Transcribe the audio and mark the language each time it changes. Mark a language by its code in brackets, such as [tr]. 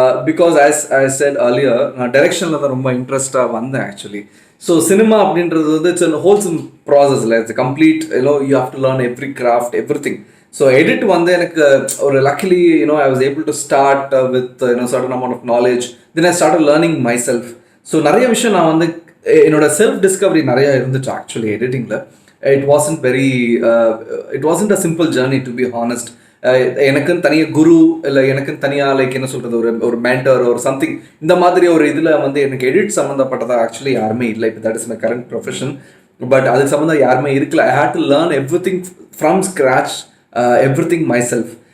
[en] Because as I said earlier, direction [ta] la romba [en] interest vanda actually. So cinema [ta] அப்படின்றது வந்து [en] it's a wholesome process, like it's a complete, you have to learn every craft, everything. So edit [ta] வந்து எனக்கு ஒரு [en] luckily I was able to start with certain amount of knowledge. Then I started learning myself. [ta] So நிறைய விஷயம் நான் வந்து என்னோட self Discovery நிறைய இருந்துச்சு actually எடிட்டிங்ல. [en] It wasn't a simple journey, to be honest. [ta] எனக்குன்னு தனியாக குரு இல்லை எனக்குன்னு தனியாக லைக் என்ன சொல்கிறது ஒரு மென்டர் ஒரு சம்திங் இந்த மாதிரி ஒரு இதில் வந்து எனக்கு எடிட் சம்மந்தப்பட்டதாக ஆக்சுவலி யாருமே இல்லை. [en] இப்போ that is my current profession. But [ta] அதுக்கு சம்மந்தம் யாருமே இருக்கல. [en] I hate to learn everything from scratch, everything myself.